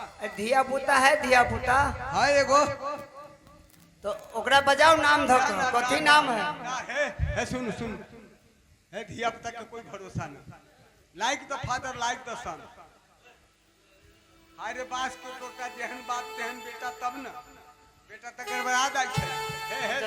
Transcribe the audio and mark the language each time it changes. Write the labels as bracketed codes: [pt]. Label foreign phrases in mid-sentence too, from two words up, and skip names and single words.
[mai] धिया पुता है धिया पुता हाँ एगो तो ओकरा बजाओ नाम धक कथी नाम है ना है सुन सुन है धिया पुता के कोई भरोसा नहीं [en] like the father like the son [mai] अरे बास के टोटा जेहन बात तेहन बेटा तब न बेटा तक गड़बड़ा जाय छै हे